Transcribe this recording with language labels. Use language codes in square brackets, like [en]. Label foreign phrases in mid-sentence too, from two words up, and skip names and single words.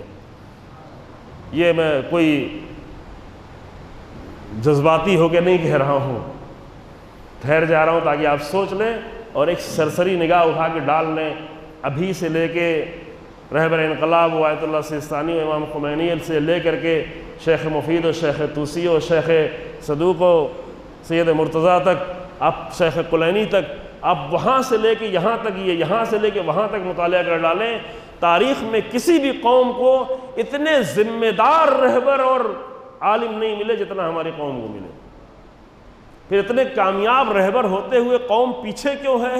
[ur] یہ میں کوئی جذباتی ہو کے نہیں کہہ رہا ہوں، ٹھہر جا رہا ہوں تاکہ آپ سوچ لیں اور ایک سرسری نگاہ اٹھا کے ڈال لیں، ابھی سے لے کے رہبر انقلاب و آیت اللہ سیستانی و امام خمینی سے لے کر کے شیخ مفید و شیخ طوسی و شیخ صدوق و سید مرتضیٰ تک، اب شیخ کلینی تک، اب وہاں سے لے کے یہاں تک، یہ یہاں سے لے کے وہاں تک مطالعہ کر ڈالیں، تاریخ میں کسی بھی قوم کو اتنے ذمہ دار رہبر اور عالم نہیں ملے جتنا ہماری قوم کو ملے۔ پھر اتنے کامیاب رہبر ہوتے ہوئے قوم پیچھے کیوں ہے؟